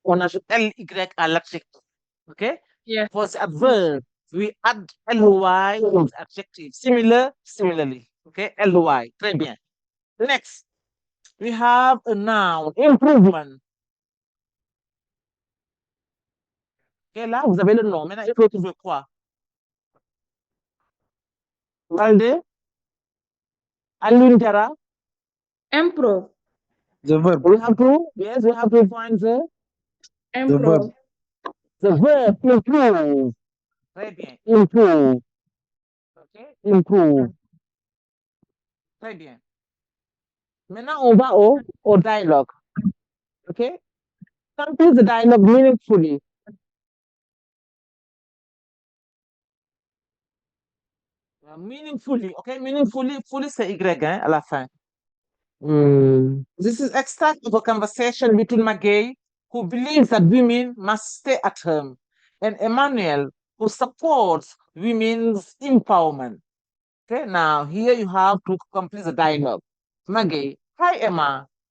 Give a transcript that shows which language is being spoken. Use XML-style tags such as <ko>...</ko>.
<fr>On ajoute L-Y à l'adjectif.</fr> <en>Okay? Yes. For the adverb, we add L-Y to the adjective. Similarly. Okay, L-Y.</en> <fr>Très bien.</fr> <en>Next, we have a noun, improvement.</en> <fr>Ok, là, vous avez le nom. Maintenant, il faut trouver quoi? Valde? Alundera?</fr> <en>Improve. The verb. We have to, yes, we have to find the Improve. The verb, improve.</en> <fr>Très bien.</fr> <en>Improve. Ok, improve.</en> <fr>Très bien. Maintenant, on va au dialogue. Ok?</fr> <en>Complete the dialogue meaningfully. Meaningfully, okay?</en> <fr>Meaningfully, fully c'est Y hein, à la fin.</fr> <en>This is extract of a conversation between Maggie, who believes that women must stay at home, and Emmanuel, who supports women's empowerment. Okay, now here you have to complete the dialogue. Maggie, hi Emma.</en>